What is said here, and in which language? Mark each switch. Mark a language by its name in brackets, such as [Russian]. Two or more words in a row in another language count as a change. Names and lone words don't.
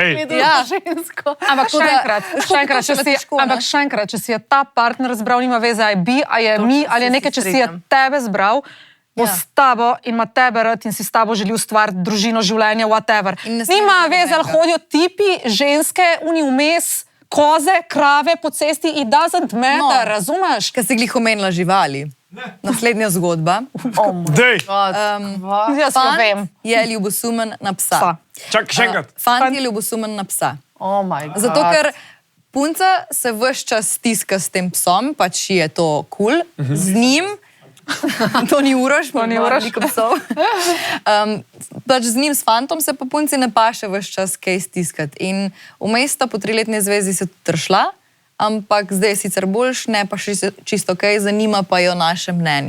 [Slovenian] Ampak še enkrat, če si je ta partner zbral, nima veze, a je bi, a je mi, ali je nekaj, če si je tebe zbral, bo s tabo in ima tebe rad in si s tabo želi ustvariti družino, življenje, whatever. Nima veze, ali hodijo tipi, ženske, uni vmes, koze, krave po cesti, [English] it doesn't matter, [Slovenian] razumeš? Ker si glih omenila živali. Naslednja zgodba. Jaz jo vem. Je ljubosumen na psa. Čak, še enkrat. Fant je ljubosumen na psa. [English] Oh my God. [Slovenian] Zato, ker punca se ves čas stiska s tem psom, pač je to cool, z njim, to ni Uroš, veliko psov. Pač z njim, s fantom se pa punci ne paše ves čas kaj stiskati. In vmes sta po 3-letni zvezi se tršla, ampak zdaj je sicer boljš, ne pa čisto kaj, zanima pa jo naše mnenje.